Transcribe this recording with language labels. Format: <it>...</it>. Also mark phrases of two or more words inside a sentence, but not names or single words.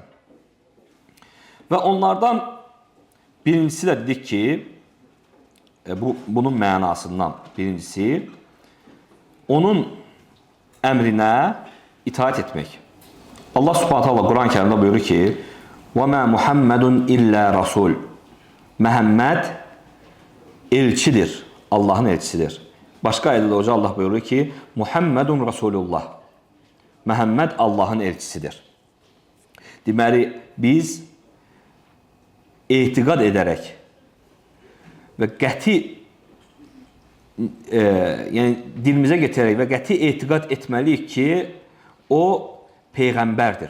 <az>Və onlardan birincisi də dedik ki, bunun mənasından birincisi, onun əmrinə itaat etmək. Allah subhanət Allah Quran-ı Kərimdə buyurur ki,</az> <ar>وَمَا مُحَمَّدٌ إِلَّا رَسُولٌ</ar> <az>Məhəmməd elçidir, Allahın elçisidir. Başqa ayədə də Allah buyurur ki,</az> <ar>محمد رسول الله.</ar> <az>Məhəmməd Allahın elçisidir. Deməli, biz etiqad edərək və qəti yəni dilimizə gətirərək və qəti etiqad etməliyik ki, o peyğəmbərdir.</az>